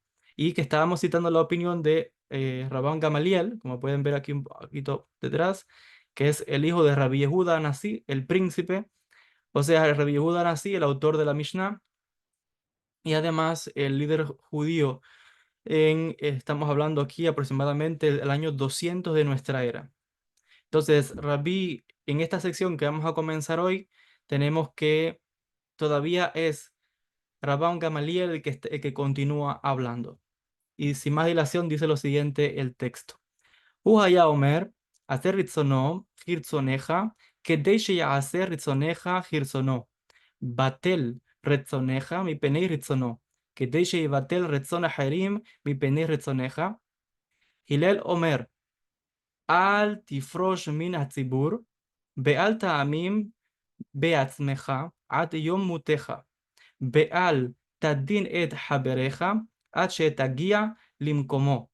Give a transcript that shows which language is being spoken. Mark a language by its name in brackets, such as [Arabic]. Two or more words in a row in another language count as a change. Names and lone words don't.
[Spanish] Y que estábamos citando la opinión de Rabban Gamaliel, como pueden ver aquí un poquito detrás, que es el hijo de Rabbi Yehuda Anasí, el príncipe, o sea, Rabbi Yehuda Anasí, el autor de la Mishnah, y además el líder judío estamos hablando aquí aproximadamente del año 200 de nuestra era. Entonces, Rabí, en esta sección que vamos a comenzar hoy, tenemos que todavía es Rabban Gamaliel el que continúa hablando. Y sin más dilación dice lo siguiente el texto. [Hebrew] הוא היה אומר, עשה רצונו כרצונך, כדי שיעשה רצונך כרצונו. בטל רצונך מפני רצונו, כדי שיבטל רצון אחרים מפני רצונך. הלל אומר, אל תפרוש מן הציבור, ואל תאמין בעצמך עד יום מותך, ואל תדין את חבריך עד שתגיע למקומו.